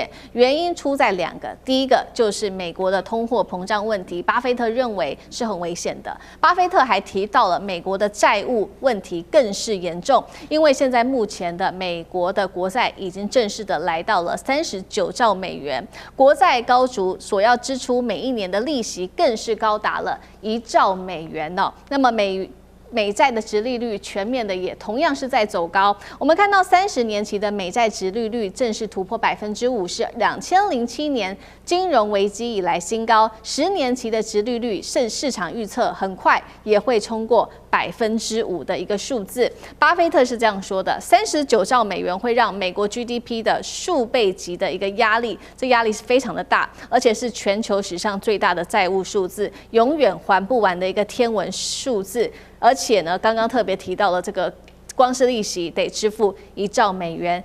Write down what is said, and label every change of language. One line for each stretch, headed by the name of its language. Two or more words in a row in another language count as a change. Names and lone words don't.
Chinese: 原因出在2個，第一個就是美國的通貨膨脹問題，巴菲特認為是很危險的。巴菲特還提到了美國的債務問題更是嚴重，因為現在目前的美國的國債已經正式的來到了39兆美元，國債高築，所要支出每一年的利息更是高達了1兆美元哦。那麼美債的殖利率全面的也同樣是在走高。我們看到30年期的美債殖利率正式突破5%，是2007年金融危機以來新高。10年期的殖利率市場預測很快也會衝過5%的一個數字。巴菲特是這樣說的：39兆美元會讓美國 GDP 的數倍級的一個壓力，這壓力是非常的大，而且是全球史上最大的債務數字，永遠還不完的一個天文數字。而且呢，剛剛特別提到了這個光是利息得支付1兆美元。